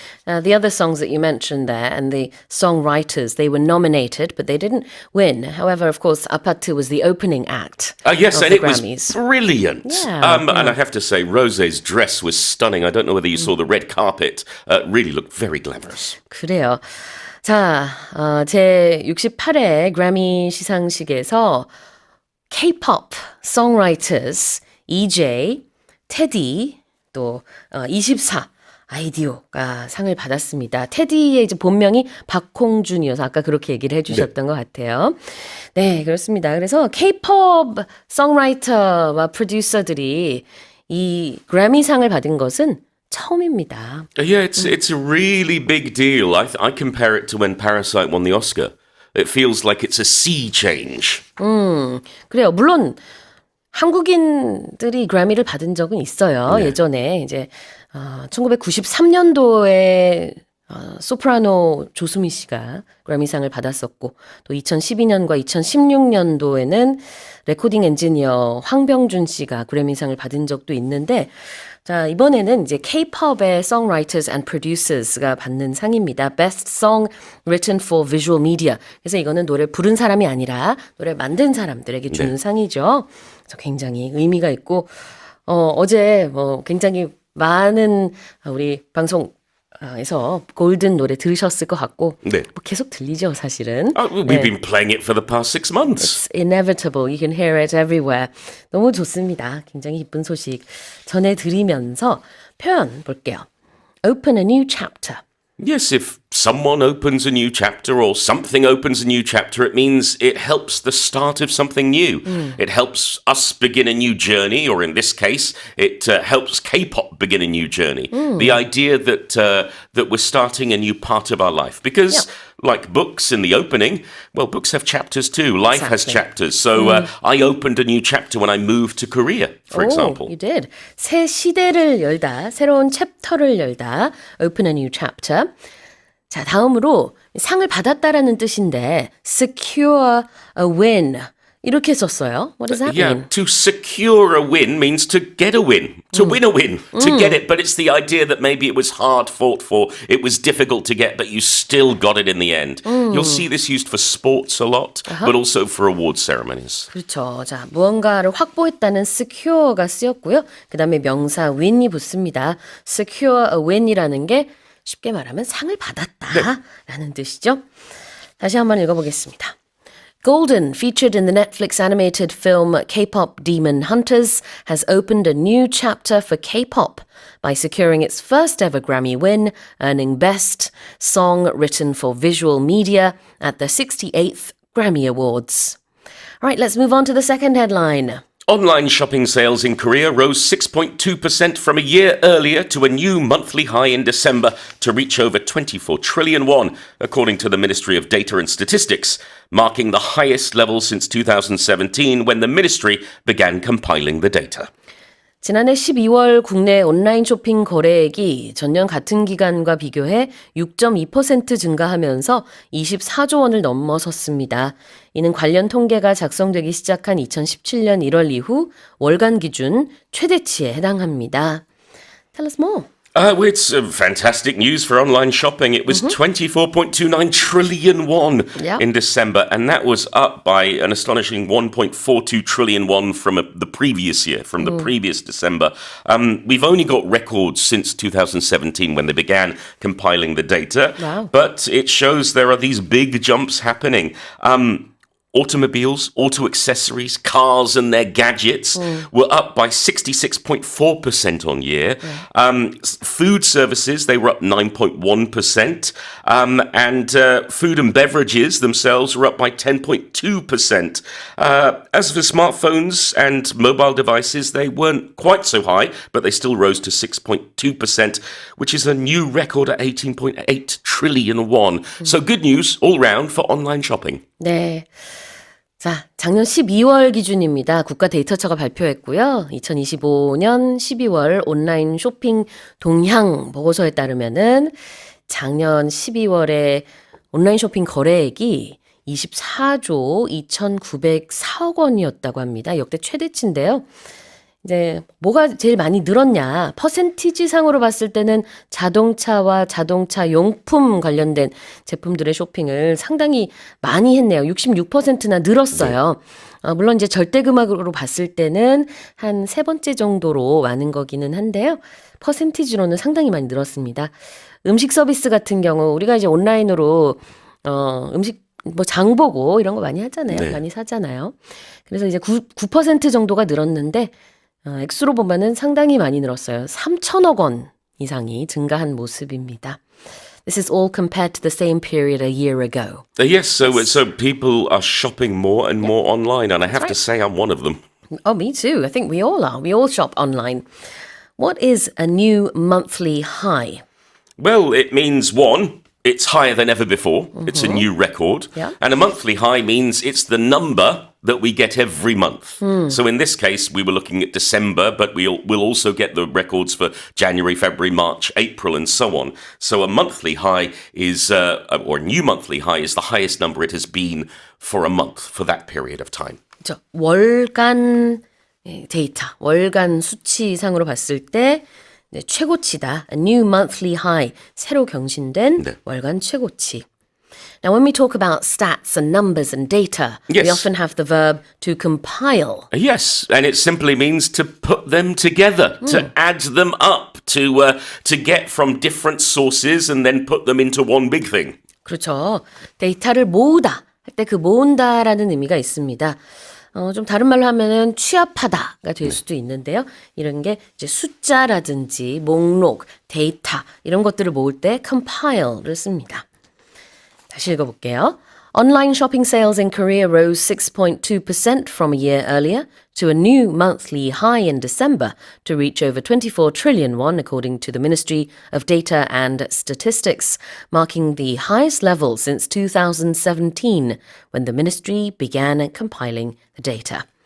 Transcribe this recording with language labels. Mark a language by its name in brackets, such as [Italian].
[English] The other songs that you mentioned there and the songwriters, they were nominated, but they didn't win. However, of course, Apatu was the opening act Yes, of and the it Grammys. was brilliant. Yeah, And I have to say, Rosé's dress was stunning. I don't know whether you saw the red carpet. Really looked very glamorous. [Korean] 그래요. 자, 제 68회 그래미 시상식에서 K-pop songwriters EJ, 테디, 또 24 아이디오가 상을 받았습니다. 테디의 이제 본명이 박홍준이어서 아까 그렇게 얘기를 해주셨던 것 같아요. 네, 그렇습니다. 그래서 K-pop 송라이터와 프로듀서들이 이 그래미상을 받은 것은 처음입니다. [English] Yeah, it's a really big deal. I compare it to when Parasite won the Oscar. It feels like it's a sea change. [Korean] 그래요. 물론 한국인들이 그래미를 받은 적은 있어요. 네. 예전에 이제 1993년도에 소프라노 조수미 씨가 그래미상을 받았었고 또 2012년과 2016년도에는 레코딩 엔지니어 황병준 씨가 그래미상을 받은 적도 있는데 자, 이번에는 이제 K-pop의 [English] songwriters and producers [Korean] 가 받는 상입니다. [English] Best Song Written for Visual Media. [Korean] 그래서 이거는 노래 부른 사람이 아니라 노래 만든 사람들에게 주는 상이죠. 그래서 굉장히 의미가 있고 어제 굉장히 많은 우리 방송에서 골든 노래 들으셨을 것 같고 네. 뭐 계속 들리죠, 사실은. [English] We've been playing it for the past 6 months. It's inevitable. You can hear it everywhere. [Korean] 너무 좋습니다. 굉장히 기쁜 소식 전해드리면서 표현 볼게요. [English] Open a new chapter. Yes, if someone opens a new chapter or something opens a new chapter, it means it helps the start of something new. It helps us begin a new journey, or in this case, it helps K-pop begin a new journey. The idea that we're starting a new part of our life. Because like books in the opening, well, books have chapters too. Life has Exactly. chapters. So I opened a new chapter when I moved to Korea, for example. You did. [Korean] 새 시대를 열다, 새로운 챕터를 열다. [English] Open a new chapter. [Korean] 자, 다음으로 상을 받았다라는 뜻인데 [English] secure a win. [Korean] 이렇게 썼어요. [English] What does that mean? To secure a win means to get a win, to win a win, to get it. But it's the idea that maybe it was hard fought for, it was difficult to get, but you still got it in the end. You'll see this used for sports a lot, but also for award ceremonies. [Korean] 그렇죠. 자, 무언가를 확보했다는 secure가 쓰였고요. 그 다음에 명사 win이 붙습니다. [English] secure a win [Korean] 이라는 게 쉽게 말하면 상을 받았다라는 뜻이죠. 다시 한번 읽어보겠습니다. [English] Golden, featured in the Netflix animated film K-pop Demon Hunters, has opened a new chapter for K-pop by securing its first ever Grammy win, earning Best Song Written for Visual Media at the 68th Grammy Awards. All right, let's move on to the second headline. Online shopping sales in Korea rose 6.2% from a year earlier to a new monthly high in December to reach over 24 trillion won, according to the Ministry of Data and Statistics, marking the highest level since 2017 when the ministry began compiling the data. [Korean] 지난해 12월 국내 온라인 쇼핑 거래액이 전년 같은 기간과 비교해 6.2% 증가하면서 24조 원을 넘어섰습니다. 이는 관련 통계가 작성되기 시작한 2017년 1월 이후 월간 기준 최대치에 해당합니다. [English] Tell us more. It's fantastic news for online shopping. It was 24.29 trillion won Yeah. in December, and that was up by an astonishing 1.42 trillion won from the previous year, from the previous December. We've only got records since 2017 when they began compiling the data, Wow. but it shows there are these big jumps happening. Automobiles, auto accessories, cars and their gadgets were up by 66.4% on year. Food services, they were up 9.1%. And food and beverages themselves were up by 10.2%. As for smartphones and mobile devices, they weren't quite so high, but they still rose to 6.2%, which is a new record at 18.8 trillion won. So good news all round for online shopping. [Korean] 네. 자, 작년 12월 기준입니다. 국가데이터처가 발표했고요. 2025년 12월 온라인 쇼핑 동향 보고서에 따르면은 작년 12월에 온라인 쇼핑 거래액이 24조 2,904억 원이었다고 합니다. 역대 최대치인데요. 이제 뭐가 제일 많이 늘었냐? 퍼센티지 상으로 봤을 때는 자동차와 자동차 용품 관련된 제품들의 쇼핑을 상당히 많이 했네요. 66%나 늘었어요. 물론 이제 절대금액으로 봤을 때는 한 세 번째 정도로 많은 거기는 한데요. 퍼센티지로는 상당히 많이 늘었습니다. 음식 서비스 같은 경우 우리가 이제 온라인으로 음식 뭐 장 보고 이런 거 많이 하잖아요. 네. 많이 사잖아요. 그래서 이제 9% 정도가 늘었는데 액수로 보면은 상당히 많이 늘었어요. 3천억 원 이상이 증가한 모습입니다. [English] This is all compared to the same period a year ago. Yes, so people are shopping more and more online, and I have to say I'm one of them. Oh, me too. I think we all are. We all shop online. What is a new monthly high? Well, it means one, it's higher than ever before. It's a new record. Yeah. And a monthly high means it's the number that we get every month. So in this case, we were looking at December, but we'll also get the records for January, February, March, April, and so on. So a monthly high is, or a new monthly high is the highest number it has been for a month for that period of time. [Korean] 그렇죠. 월간 데이터, 월간 수치상으로 봤을 때 네, 최고치다. [English] A new monthly high. [Korean] 새로 경신된 네. 월간 최고치. [English] Now, when we talk about stats and numbers and data, we Yes. often have the verb to compile. Yes, and it simply means to put them together, to add them up, to get from different sources and then put them into one big thing. [Korean] 그렇죠. 데이터를 모으다 할 때 그 모은다라는 의미가 있습니다. 좀 다른 말로 하면은 취합하다가 될 수도 있는데요. 이런 게 이제 숫자라든지 목록, 데이터 이런 것들을 모을 때 compile를 씁니다. 다시 읽어볼게요. [English] Online shopping sales in Korea rose 6.2% from a year earlier to a new monthly high in December to reach over 24 trillion won, according to the Ministry of Data and Statistics, marking the highest level since 2017 when the ministry began compiling the data.